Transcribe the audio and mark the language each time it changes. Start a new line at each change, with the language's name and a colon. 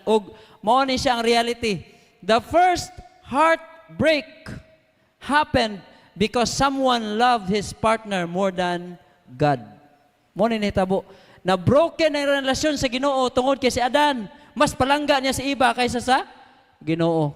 Cebuano: Og mo ni siya ang reality.
English: The first heartbreak happened because someone loved his partner more than God.
Cebuano: Mo ni nahitabo. Na broken ang relasyon sa Ginoo tungod kay si Adan. Mas palangga niya si Iba kaysa sa Ginoo.